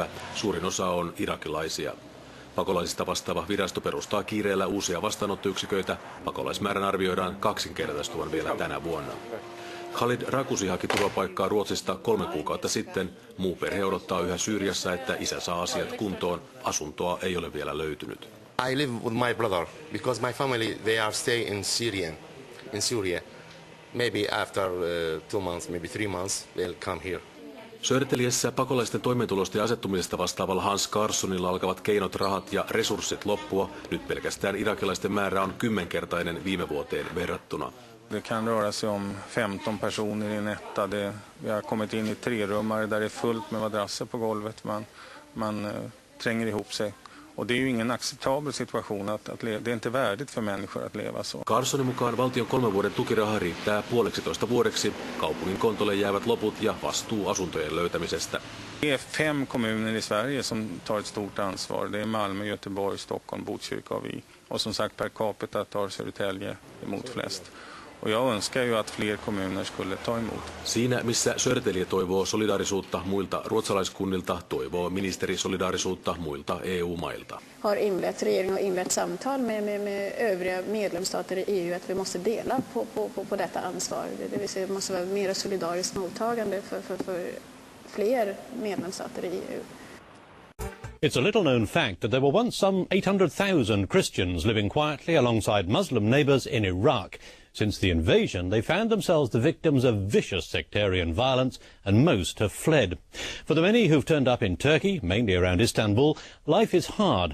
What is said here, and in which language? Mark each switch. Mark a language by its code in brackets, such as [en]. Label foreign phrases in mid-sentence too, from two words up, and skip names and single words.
[fi] Suurin osa on irakilaisia. Pakolaisista vastaava virasto perustaa kiireellä uusia vastaanottoyksiköitä. Pakolaismäärän arvioidaan kaksinkertaistuvan vielä tänä vuonna. Khalid Rakusi haki turvapaikkaa Ruotsista 3 kuukautta sitten. Muu perhe odottaa yhä Syyriassa, että isä saa asiat kuntoon. Asuntoa ei ole vielä löytynyt. [en] I live with my brother because my family they are stay in Syria. Maybe after 2 months, maybe 3 months, they'll come here. [fi] Södertäljessä pakolaisten toimeentulosta ja asettumisesta vastaavalla Hans Karlssonilla alkavat keinot, rahat ja resurssit loppua. Nyt pelkästään irakilaisten määrä on 10-kertainen viime vuoteen verrattuna. [sv] Det kan röra sig om 15 personer i en etta. Vi har kommit in i 3-rummare där det är fullt med madrasser på golvet. Man tränger ihop sig. Och det är ju ingen acceptabel situation att leva. Det är inte värdigt för människor att leva så. [fi] Karlssonin mukaan valtion 3 vuoden tukiraha riittää 1,5 vuodeksi. Kaupungin kontolle jäävät loput ja vastuu asuntojen löytämisestä. [sv] Det är 5 kommuner i Sverige som tar ett stort ansvar. Det är Malmö, Göteborg, Stockholm, Botkyrka och vi. Och som sagt per capita tar Södertälje emot flest. Och jag önskar ju att fler kommuner skulle ta emot. [fi] Siinä missä Södertälje toivoo solidaarisuutta muilta ruotsalaiskunnilta, toivoo ministeri solidaarisuutta muilta EU-mailta. [sv] Regeringen har inlett samtal med övriga medlemsstater i EU att vi måste dela på detta ansvar. Det vill säga det måste vara mer solidariskt mottagande för fler medlemsstater i EU. [en] It's a little-known fact that there were once some 800,000 Christians living quietly alongside Muslim neighbours in Iraq. Since the invasion, they found themselves the victims of vicious sectarian violence, and most have fled. For the many who've turned up in Turkey, mainly around Istanbul, life is hard.